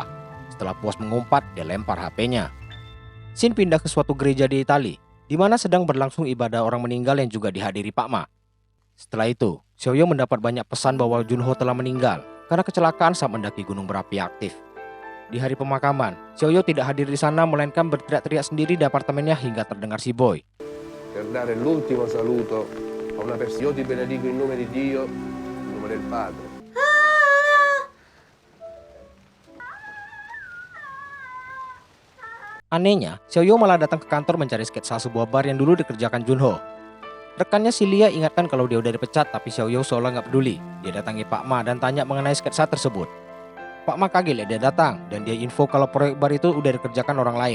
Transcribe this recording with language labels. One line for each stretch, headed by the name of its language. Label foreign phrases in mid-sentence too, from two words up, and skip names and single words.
Indonesian: Setelah puas mengumpat, dia lempar HP-nya. Scene pindah ke suatu gereja di Italia, di mana sedang berlangsung ibadah orang meninggal yang juga dihadiri Pak Ma. Setelah itu, Xiaoyou mendapat banyak pesan bahwa Junho telah meninggal karena kecelakaan saat mendaki gunung berapi aktif. Di hari pemakaman, Xiaoyou tidak hadir di sana melainkan berteriak-teriak sendiri di apartemennya hingga terdengar si Boy.
Italian: Per dare l'ultimo saluto a una persona, io ti benedico in nome di Dio, in nome del Padre.
Indonesian: Anehnya, Xiaoyou malah datang ke kantor mencari sketsa sebuah bar yang dulu dikerjakan Junho. Rekannya si Lia ingatkan kalau dia udah dipecat, tapi Xiaoyou seolah nggak peduli. Dia datangi Pak Ma dan tanya mengenai sketsa tersebut. Pak Ma kaget lihat dia datang dan dia info kalau proyek bar itu udah dikerjakan orang lain.